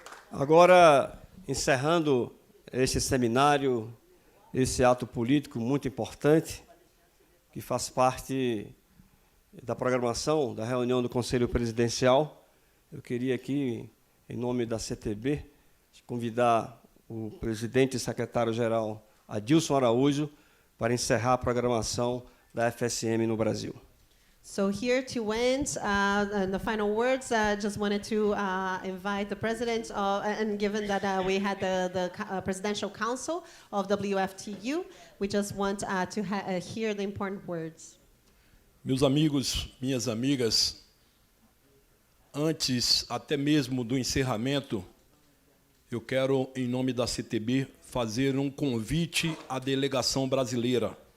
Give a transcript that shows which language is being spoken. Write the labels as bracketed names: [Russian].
[Portuguese] Agora, encerrando este seminário, esse ato político muito importante, que faz parte da programação da reunião do Conselho Presidencial, eu queria aqui, em nome da CTB, convidar o presidente e secretário-geral Adilson Araújo para encerrar a programação da FSM no Brasil. [English] So here to end, and the final words, just wanted to invite the president, and given that we had the Presidential Council of WFTU, we just want to hear the important words. [Portuguese] Meus amigos, minhas amigas, antes até mesmo do encerramento, eu quero, em nome da CTB, fazer convite à delegação brasileira.